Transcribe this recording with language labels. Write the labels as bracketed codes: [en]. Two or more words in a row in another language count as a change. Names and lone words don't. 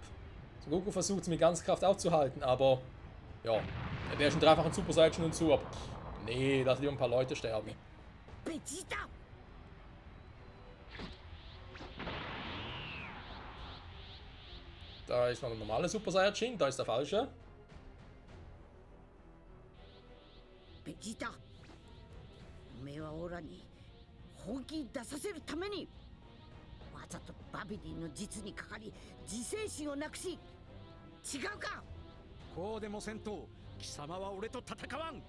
[de] Son Goku versucht es mit ganzer Kraft aufzuhalten, aber ja, er wäre schon dreifachen Super Saiyan und so, aber nee, lass lieber ein paar Leute sterben. Vegeta! Da ist noch ein normaler Super Saiyajin, da ist der falsche. Vegeta! [ja] おめえはオラに本気出させるためにわざとバビディの実にかかり自制心をなくし違うかこうでもせんと貴様は俺と戦わん。